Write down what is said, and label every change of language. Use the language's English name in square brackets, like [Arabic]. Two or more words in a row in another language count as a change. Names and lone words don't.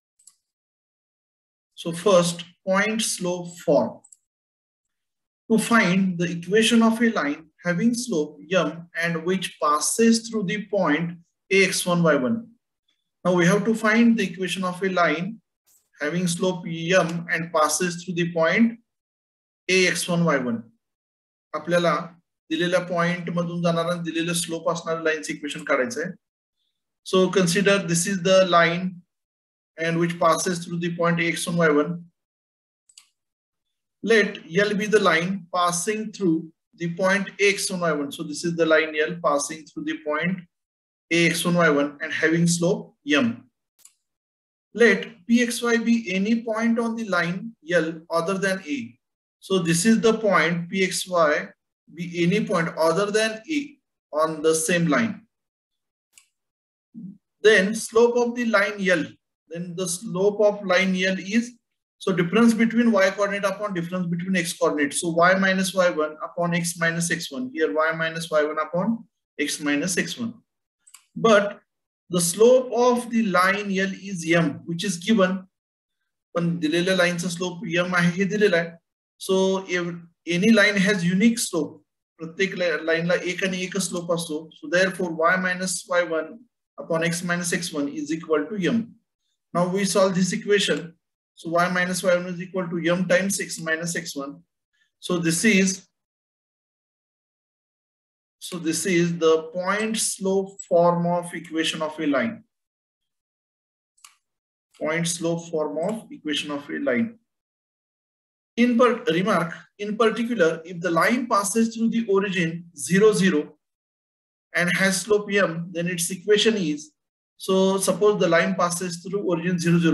[English] So first, point slope form. To find the equation of a line having slope m and which passes through the point ax1, y1. Now we have to find the equation of a line having slope m and passes through the point ax1, y1. [Marathi] आपल्याला दिलेल्या पॉइंट मधून जाणारा दिलेले स्लोप असणारे लाईनचे इक्वेशन काढायचे आहे. [English] so consider this is the line and which passes through the point ax1, y1. Let L be the line passing through the point ax1, y1. So this is the line L passing through the point ax1, y1 and having slope m. Let pxy be any point on the line L other than a. So this is the point pxy be any point other than a on the same line. Then slope of the line L. Then the slope of line L is, so difference between y coordinate upon difference between x coordinate. So y minus y1 upon x minus x1. Here y minus y1 upon x minus x1. But the slope of the line L is m, which is given. [Marathi] पण दिलेल्या लाईनचा स्लोप m आहे हे दिलेला आहे. [English] So if any line has unique slope, [Marathi] प्रत्येक लाईनला एक आणि एक स्लोप असतो. [English] So therefore y minus y1 upon x minus x1 is equal to m. Now we solve this equation. So y minus y1 is equal to m times x minus x1. So this is the point slope form of equation of a line. Point slope form of equation of a line. In particular, if the line passes through the origin 0, 0 and has slope m, then its equation is, so suppose the line passes through origin 0, 0.